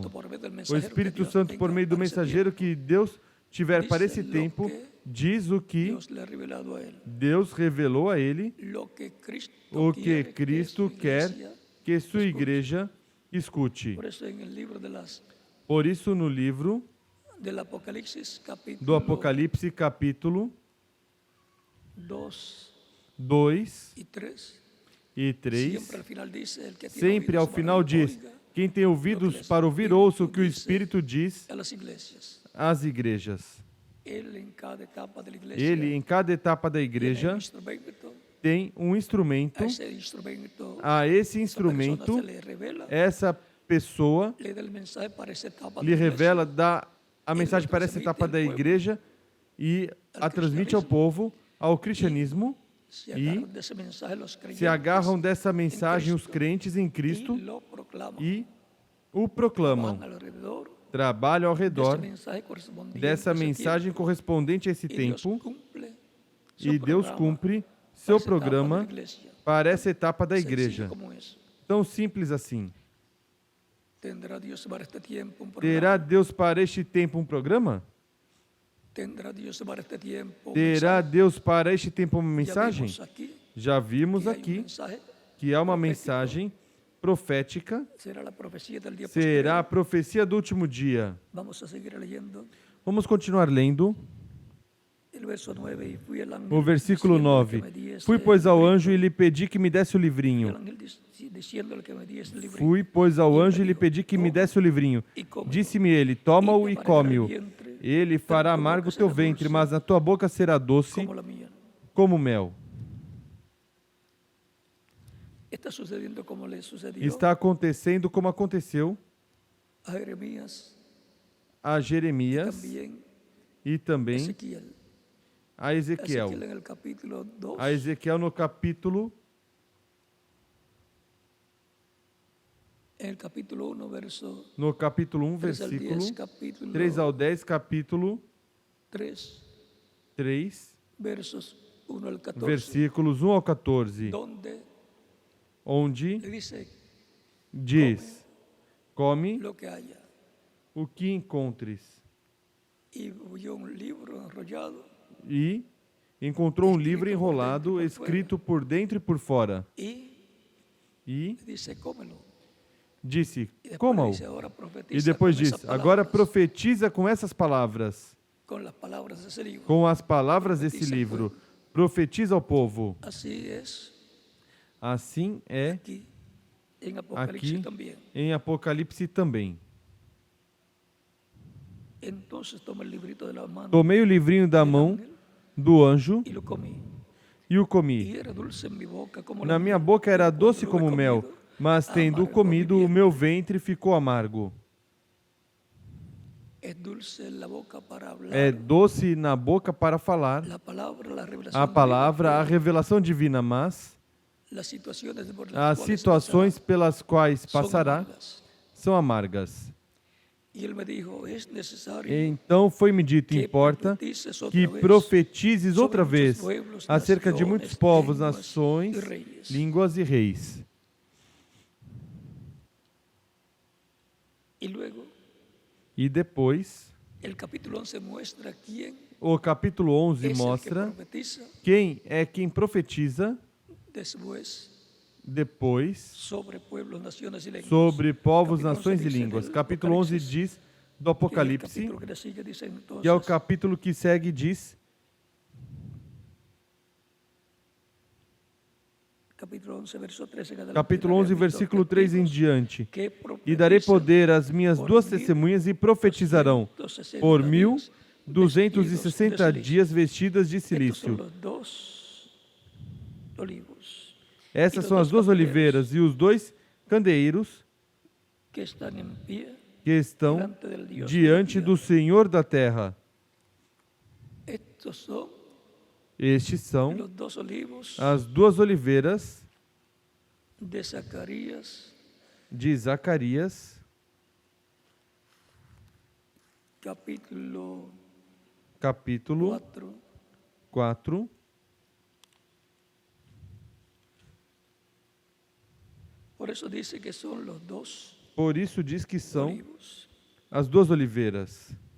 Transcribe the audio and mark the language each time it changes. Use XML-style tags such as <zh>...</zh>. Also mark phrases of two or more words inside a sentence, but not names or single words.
<pt>O Espírito Santo, por meio do mensageiro que Deus tiver para esse tempo, diz o que Deus revelou a ele, o que Cristo quer que sua igreja escute. Por isso, no livro</pt> <es>del Apocalipsis</es> <pt>do Apocalipse, capítulo 2 2</pt> <es>y 3.</es> <pt>e 3.</pt> <es>Siempre al final dice, el que tiene</es> <pt>Sempre ao</pt> <es>oídos para</es> <pt>final</pt> <es>oír,</es> <pt>diz:</pt> <es>oiga</es> <pt>quem tem ouvidos para ouvir, ouça o que o Espírito diz</pt> <es>a las iglesias.</es> <pt>às igrejas.</pt> <es>Él en cada etapa de la iglesia</es> <pt>Ele, em cada etapa da</pt> <es>tiene un</es> <pt>igreja,</pt> <es>instrumento.</es> <pt>tem um instrumento.</pt> <es>A ese instrumento,</es> <pt>A esse</pt> <es>esa persona</es> <pt>instrumento,</pt> <es>se le revela,</es> <pt>essa pessoa</pt> <es>le da el mensaje para esa etapa</es> <pt>lhe</pt> <es>de la iglesia.</es> <pt>revela, dá a mensagem para essa etapa da igreja e a transmite ao povo, ao cristianismo,</pt> <es>Se</es> <pt>e</pt> <es>agarran de ese mensaje los</es> <pt>se</pt> <es>creyentes</es> <pt>agarram dessa mensagem os crentes em</pt> <es>y Cristo lo proclaman.</es> <pt>e o proclamam.</pt> <es>Van alrededor</es> <pt>Trabalham ao</pt> <es>de ese</es> <pt>redor</pt> <es>mensaje correspondiente</es> <pt>dessa</pt> <es>a ese</es> <pt>mensagem</pt> <es>tiempo.</es> <pt>correspondente a esse</pt> <es>Y Dios</es> <pt>tempo,</pt> <es>cumple su</es> <pt>e Deus</pt> <es>programa</es> <pt>cumpre</pt> <es>para</es> <pt>seu</pt> <es>esa etapa de la</es> <pt>programa</pt> <es>iglesia.</es> <pt>para essa etapa da</pt> <es>Sencillo</es> <pt>igreja.</pt> <es>como eso.</es> <pt>Tão simples assim.</pt> <es>¿Tendrá Dios para este tiempo un</es> <pt>Terá</pt> <es>programa?</es> <pt>Deus para este tempo um programa?</pt> <es>¿Tendrá Dios para este tiempo un</es> <pt>Terá</pt> <es>mensaje?</es> <pt>Deus para este tempo uma</pt> <es>Ya</es> <pt>mensagem?</pt> <es>vimos aquí</es> <pt>Já vimos</pt> <es>que hay un</es> <pt>aqui</pt> <es>mensaje,</es> <pt>que é uma</pt> <es>profético.</es> <pt>mensagem profética,</pt> <es>será la profecía del día</es> <pt>será a</pt> <es>postrero.</es> <pt>profecia do último dia.</pt> <es>Vamos a seguir leyendo</es> <pt>Vamos continuar lendo</pt> <es>el verso 9. Y fui al ángel</es> <pt>o versículo</pt> <es>diciéndole que</es> <pt>9.</pt> <es>me diese</es> <pt>Fui, pois, ao</pt> <es>el</es> <pt>anjo e</pt> <es>librito.</es> <pt>lhe pedi que me desse o</pt> <es>Fui al</es> <pt>livrinho.</pt> <es>ángel diciéndole que me diese el librito.</es> <pt>Fui, pois, ao anjo e lhe pedi que me desse o livrinho. Disse-me ele: toma-o e come-o. Ele fará amargo o teu ventre, mas na tua boca será doce</pt> <es>Como la mía.</es> <pt>como mel.</pt> <es>Está sucediendo como le sucedió</es> <pt>Está acontecendo como aconteceu</pt> <es>a Jeremías</es> <pt>a Jeremias</pt> <es>también</es> <pt>e também</pt> <es>Ezequiel.</es> <pt>a Ezequiel.</pt> <es>Ezequiel en el capítulo 2,</es> <pt>A Ezequiel no capítulo</pt> <es>en el capítulo 1, verso</es> <pt>no capítulo 1,</pt> <es>3 al 10,</es> <pt>versículo</pt> <es>capítulo</es> <pt>3 ao 10, capítulo</pt> <es>3,</es> <pt>3,</pt> <es>versos 1 al 14,</es> <pt>versículos 1 ao 14,</pt> <es>donde</es> <pt>onde</pt> <es>le dice</es> <pt>diz: come</pt> <es>lo que haya.</es> <pt>o que encontres.</pt> <es>Y vio un libro enrollado</es> <pt>E encontrou um livro enrolado, escrito por dentro e por fora.</pt> <es>y</es> <pt>E</pt> <es>dice, cómelo.</es> <pt>disse:</pt> <es>Y después</es> <pt>coma-o.</pt> <es>dice, ahora profetiza</es> <pt>E depois</pt> <es>con esas</es> <pt>diz: agora</pt> <es>palabras,</es> <pt>profetiza com essas palavras,</pt> <es>con las palabras de ese libro.</es> <pt>com as palavras desse Profetiza ao livro. povo. Profetiza ao povo.</pt> <es>Así es</es> <pt>Assim é</pt> <es>aquí en Apocalipsis</es> <pt>aqui</pt> <es>también.</es> <pt>em Apocalipse também.</pt> <es>Entonces toma el librito de la mano</es> <pt>Tomei o livrinho da</pt> <es>del</es> <pt>mão</pt> <es>ángel</es> <pt>do anjo</pt> <es>y lo comí.</es> <pt>e o</pt> <es>Y</es> <pt>comi.</pt> <es>era dulce en mi boca como</es> <pt>Na</pt> <es>la</es> <pt>minha</pt> <es>miel.</es> <pt>boca era</pt> <es>Pero</es> <pt>doce cuando lo he como mel,</pt> <es>comido,</es> <pt>mas tendo</pt> <es>amargo</es> <pt>comido,</pt> <es>mi</es> <pt>o meu ventre ficou amargo.</pt> <es>Es dulce en la boca para hablar.</es> <pt>É doce na boca para falar</pt> <es>La palabra, la revelación</es> <pt>a</pt> <es>divina,</es> <pt>palavra, a</pt> <es>pero</es> <pt>revelação divina, mas</pt> <es>las situaciones por las</es> <pt>as</pt> <es>cuales</es> <pt>situações pelas quais</pt> <es>pasará son</es> <pt>passará</pt> <es>amargas.</es> <pt>são amargas.</pt> <es>Y él me dijo, es necesario</es> <pt>Então foi-me dito:</pt> <es>que</es> <pt>importa profetices outra que vez profetizes sobre outra muitos vez</pt> <es>pueblos,</es> <pt>acerca de muitos povos, línguas nações, e reis. línguas e reis.</pt> <es>Y luego</es> <pt>E depois,</pt> <es>el capítulo 11 muestra quién</es> <pt>o capítulo 11</pt> <es>es el que</es> <pt>mostra</pt> <es>profetiza</es> <pt>quem é quem profetiza</pt> <es>después</es> <pt>depois</pt> <es>sobre pueblos, naciones y lenguas.</es> <pt>sobre povos,</pt> <es>Capítulo</es> <pt>nações</pt> <es>11</es> <pt>e</pt> <es>dice</es> <pt>línguas.</pt> <es>del</es> <pt>Capítulo 11</pt> <es>Apocalipsis,</es> <pt>diz do</pt> <es>que el</es> <pt>Apocalipse,</pt> <es>capítulo que le sigue dice entonces,</es> <pt>que é o capítulo que segue, diz,</pt> <es>capítulo 11, verso 13 en adelante,</es> <pt>capítulo</pt> <es>daré</es> <pt>11,</pt> <es>a mis</es> <pt>versículo</pt> <es>dos</es> <pt>3 em</pt> <es>testigos</es> <pt>diante.</pt> <es>que</es> <pt>E darei</pt> <es>profetizan</es> <pt>poder às minhas duas testemunhas e profetizarão por 1260 dias vestidas de</pt> <es>Estos son</es> <pt>silício.</pt> <es>los dos olivos</es> <pt>Essas são as duas oliveiras e os dois candeeiros</pt> <es>que están en pie</es> <pt>que estão</pt> <es>delante del Dios</es> <pt>diante</pt> <es>de la</es> <pt>do Senhor da terra.</pt> <es>tierra. Estos son</es> <pt>Estes são</pt> <es>los dos olivos</es> <pt>as duas oliveiras</pt> <es>de Zacarías,</es> <pt>de Zacarias,</pt> <es>capítulo</es> <pt>capítulo</pt> <es>4,</es> <pt>4.</pt> <es>por eso dice que son los dos</es> <pt>Por isso diz que são</pt> <es>olivos.</es> <pt>as duas oliveiras.</pt>